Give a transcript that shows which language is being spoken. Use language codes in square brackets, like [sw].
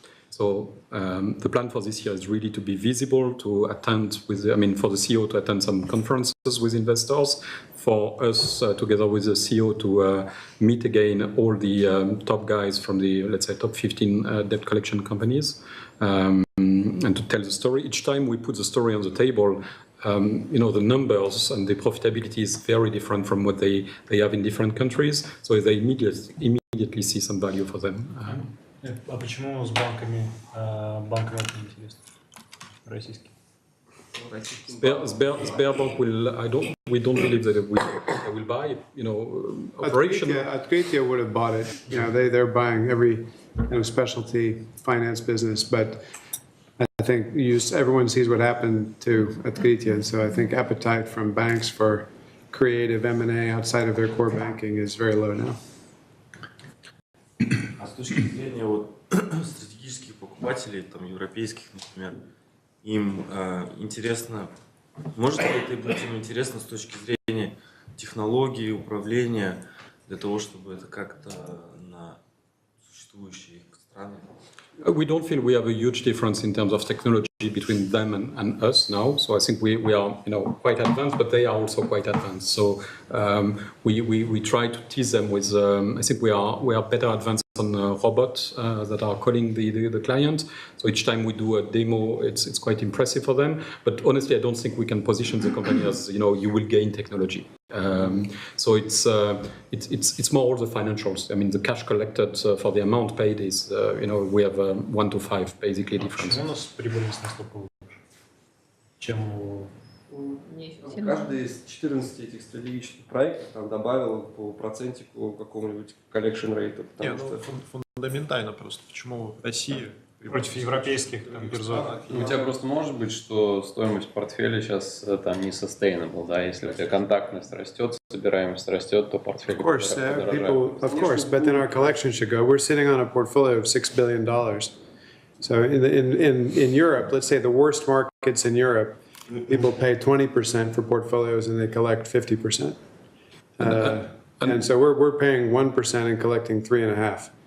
[en] So the plan for this year is really to be visible, to attend for the CEO to attend some conferences with investors, for us together with the CEO to meet again all the top guys from the, let's say, top 15 debt collection companies, and to tell the story. Each time we put the story on the table, the numbers and the profitability is very different from what they have in different countries, so they immediately see some value for them. [ru] А почему с банками банкомат не интересно? Российский. [en] Sberbank we don't believe that they will buy. Operation. Открытие would have bought it. They're buying every specialty finance business, but I think everyone sees what happened to Открытие, so I think appetite from banks for creative M&A outside of their core banking is very low now. [ru] А с точки зрения стратегических покупателей, там, европейских, например, им интересно, может ли это быть им интересно с точки зрения технологии, управления, для того, чтобы это как-то на существующие страны? [en] We don't feel we have a huge difference in terms of technology between them and us now. So I think we are quite advanced, but they are also quite advanced. So we try to tease them with. I think we are better advanced on robots that are calling the client. So each time we do a demo, it's quite impressive for them. But honestly, I don't think we can position the company as you will gain technology. So it's more all the financials. I mean, the cash collected for the amount paid is we have 1 to 5 basically difference. [ru] Почему у нас прибыльность настолько выше, чем у... Каждый из 14 этих стратегических проектов там добавил по процентику какому-нибудь collection rate. Фундаментально просто. Почему Россия против европейских биржевых? У тебя просто может быть, что стоимость портфеля сейчас там не sustainable, да? Если у тебя контактность растет, собираемость растет, то портфель подорожает. [en] Of course, but then our collection should go. We're sitting on a portfolio of $6 billion. So in Europe, let's say the worst markets in Europe, people pay 20% for portfolios and they collect 50%. And so we're paying 1% and collecting 3.5%.